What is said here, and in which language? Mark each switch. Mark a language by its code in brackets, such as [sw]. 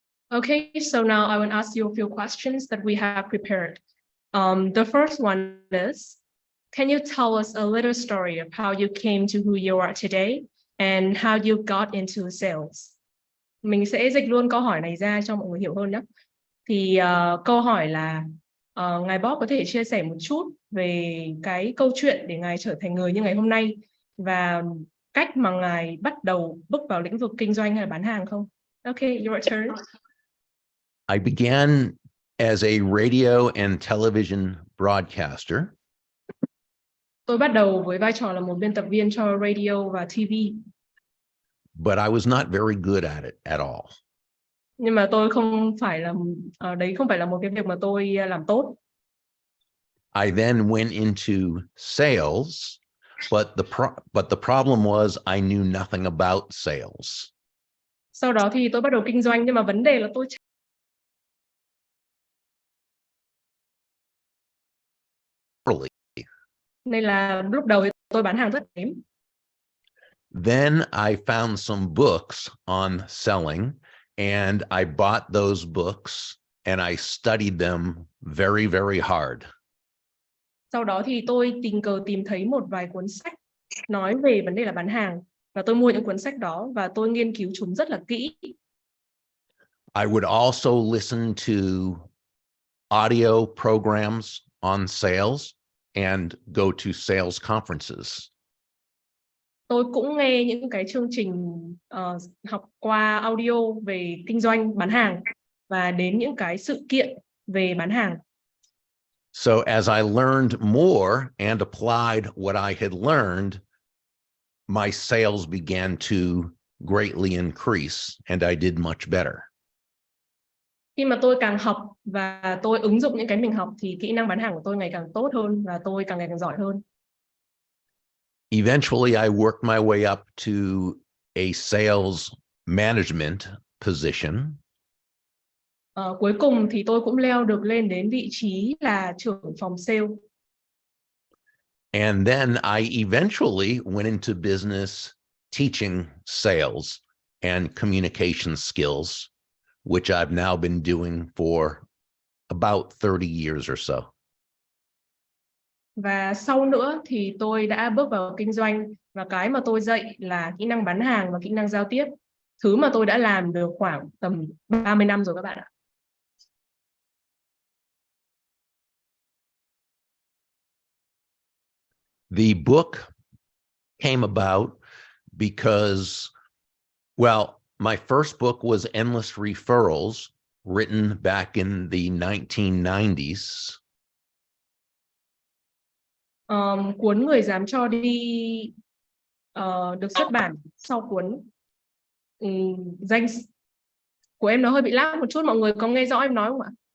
[en] Okay, so now I will ask you a few questions that we have prepared. The first one is, can you tell us a little story of how you came to who you are today and how you got into sales? [vi] Mình sẽ dịch luôn câu hỏi này ra cho mọi người hiểu hơn nhé. Thì câu hỏi là ngài Bob có thể chia sẻ một chút về cái câu chuyện để ngài trở thành người như ngày hôm nay và cách mà ngài bắt đầu bước vào lĩnh vực kinh doanh hay là bán hàng không? [en] Okay, your turn. I began as a radio and television broadcaster. [vi] Tôi bắt đầu với vai trò là một biên tập viên cho radio và TV. [en] But I was not very good at it at all. [vi] Nhưng mà tôi không phải là một cái việc mà tôi làm tốt. [en] I then went into sales, but the problem was I knew nothing about sales. [vi] Sau đó thì tôi bắt đầu kinh doanh, nhưng mà vấn đề là tôi nên là lúc đầu thì tôi bán hàng rất kém. [en] Then I found some books on selling, and I bought those books and I studied them very, very hard. [vi] Sau đó thì tôi tình cờ tìm thấy một vài cuốn sách nói về vấn đề là bán hàng, và tôi mua những cuốn sách đó và tôi nghiên cứu chúng rất là kỹ. [en] I would also listen to audio programs on sales and go to sales conferences. [vi] Tôi cũng nghe những cái chương trình học qua audio về kinh doanh bán hàng và đến những cái sự kiện về bán hàng. [en] So as I learned more and applied what I had learned, my sales began to greatly increase and I did much better. [vi] Khi mà tôi càng học và tôi ứng dụng những cái mình học thì kỹ năng bán hàng của tôi ngày càng tốt hơn và tôi càng ngày càng giỏi hơn. [en] Eventually, I worked my way up to a sales management position. [vi] Cuối cùng thì tôi cũng leo được lên đến vị trí là trưởng phòng sale. [en] And then I eventually went into business teaching sales and communication skills, which I've now been doing for about 30 years or so. [vi] Và sau nữa thì tôi đã bước vào kinh doanh và cái mà tôi dạy là kỹ năng bán hàng và kỹ năng giao tiếp. Thứ mà tôi đã làm được khoảng tầm 30 năm rồi các bạn ạ. [en] The book came about because, well, my first book was Endless Referrals, written back in the 1990s. [vi] Cuốn Người dám cho đi được xuất bản sau cuốn danh của em nó hơi bị lag một chút, mọi người có nghe rõ em nói không ạ?